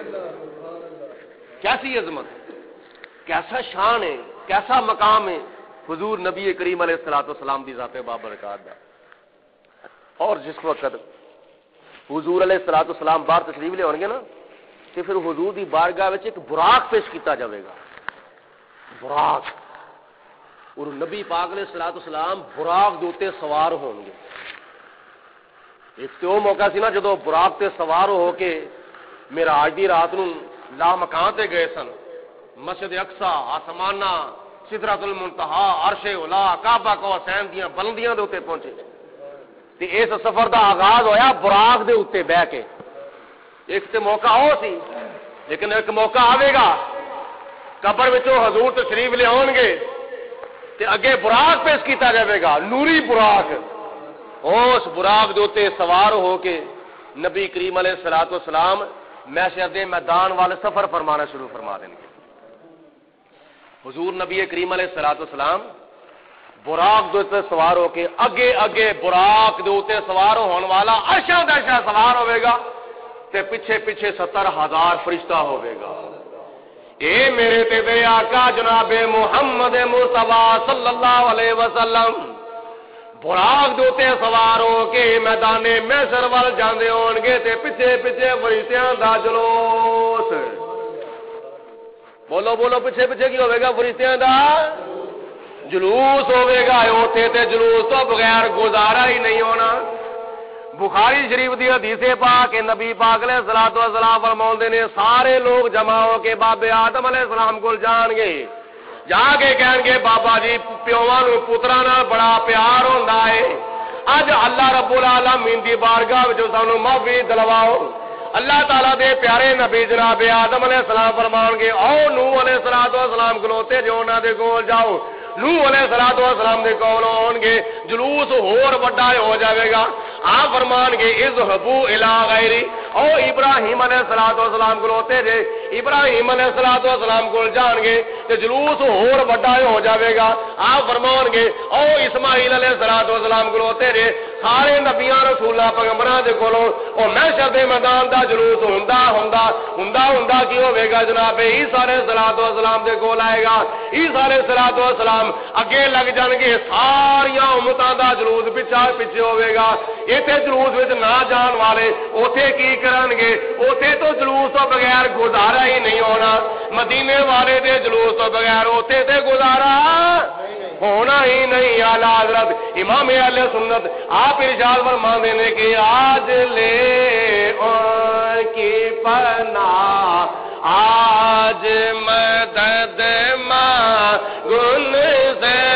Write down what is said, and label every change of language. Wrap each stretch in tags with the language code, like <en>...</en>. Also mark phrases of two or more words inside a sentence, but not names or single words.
<ur>کیسی عظمت، کیسا شان ہے، کیسا مقام ہے</ur> <pa>حضور نبی کریم علیہ الصلوۃ والسلام دی ذات بابرکات دا۔ اور جس وقت حضور علیہ الصلوۃ والسلام باہر تشریف لے آؤ گے نا، تو پھر حضور دی بارگاہ وچ ایک براق پیش کیتا جاوے گا، براق، اور نبی پاک علیہ الصلوۃ والسلام براق دے اوتے سوار ہون گے۔ ایک تو موقع سی نا جدو براق تے سوار ہو کے معراج دی رات نو لا مکان تے گئے سن، مسجد اقصی، آسمانہ، سدرۃ المنتہا، عرش اولا، کعبہ کو حسین دیاں بلندیاں دے اوتے پہنچے تے اس سفر دا آغاز ہویا براق دے اوتے بیٹھ کے۔ ایک تے موقع ہو سی، لیکن ایک موقع آوے گا قبر وچوں حضور تشریف لے آؤ گے تے اگے براق پیش کیتا جاوے گا، نوری براق۔ اس براق دے اوتے سوار ہو کے نبی کریم علیہ الصلوۃ والسلام محشر دے میدان والے سفر فرمانا شروع فرما دیں گے۔ حضور نبی کریم علیہ الصلوۃ والسلام براق دے اوتے سوار ہو کے اگے اگے براق دے اوتے سوار ہون والا عرشاں دا عرشاں سوار ہوے گا تے پیچھے پیچھے 70,000 فرشتہ ہوے گا۔ اے میرے تے دے آقا جناب محمد مصطفی صلی اللہ علیہ وسلم براق دے اوتے سوار ہو کے میدان محشر ول جاندے ہون گے تے پیچھے پیچھے فرشتیاں دا جلوس، بولو بولو پیچھے پیچھے کی ہوے گا؟ فرشتیاں دا جلوس ہوے گا۔ اوتھے تے جلوس تو بغیر گزارا ہی نہیں ہونا۔ بخاری شریف دی حدیث پاک کہ نبی پاک علیہ الصلوۃ والسلام فرماؤندے نے سارے لوگ جمع ہو کے بابے آدم علیہ السلام کول جان گے، جا کے کہن گے بابا جی پیواں نوں پتراں نال بڑا پیار ہوندا ہے، اج اللہ رب العالمین دی بارگاہ وچ سانوں معافی دلواؤ، اللہ تعالیٰ دے پیارے نبی جناب آدم علیہ السلام فرمان گے او نوح علیہ السلام کلوتے جو انہاں دے کول جاؤ نوح علیہ السلام دے کول ہون گے جلوس ہور بڑا ہو جاوے گا آپ فرمان گے</pa> <ar>اذهبوا الی غیری</ar> <pa>او ابراہیم علیہ السلام کلوتے جے ابراہیم علیہ السلام کول جان گے تے جلوس ہور بڑا ہو جاوے گا آپ فرمان گے او اسماعیل علیہ السلام کلوتے جے سارے نبیاں رسولاں پیغمبراں دے کولوں او محشر دے میدان دا جلوس ہوندا کی ہوے گا جناب عیسیٰ علیہ السلام دے کول آئے گا عیسیٰ علیہ السلام اگے لگ جان گے ساریاں امتاں دا جلوس پیچھے ہوے گا ایتھے جلوس وچ نہ جان والے اوتھے کی کرن گے اوتھے تو جلوس تو بغیر گزارا ہی نہیں ہونا مدینے والے دے جلوس تو بغیر اوتھے تے گزارا ہونا ہی نہیں اعلی حضرت امام اہل سنت</pa> <ur>آپ ارشاد فرماتے ہیں کہ آج لے ان کی پناہ آج مدد مانگن سے</ur>